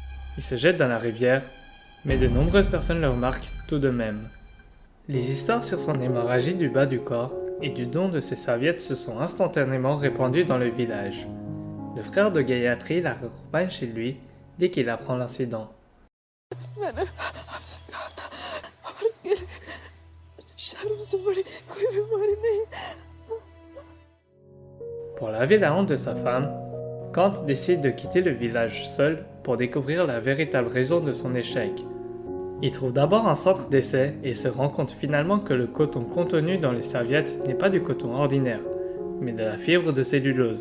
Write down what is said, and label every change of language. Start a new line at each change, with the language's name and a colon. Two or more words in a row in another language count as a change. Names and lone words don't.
French: Il se jette dans la rivière, mais de nombreuses personnes le remarquent tout de même. Les histoires sur son hémorragie du bas du corps et du don de ses serviettes se sont instantanément répandues dans le village. Le frère de Gayatri la raccompagne chez lui dès qu'il apprend l'incident.
Hindi: मैंने आपसे कहा था औरत के लिए शर्म से बड़ी कोई बीमारी नहीं।
French: Pour laver la honte de sa femme, Kant décide de quitter le village seul pour découvrir la véritable raison de son échec. Il trouve d'abord un centre d'essai et se rend compte finalement que le coton contenu dans les serviettes n'est pas du coton ordinaire, mais de la fibre de cellulose.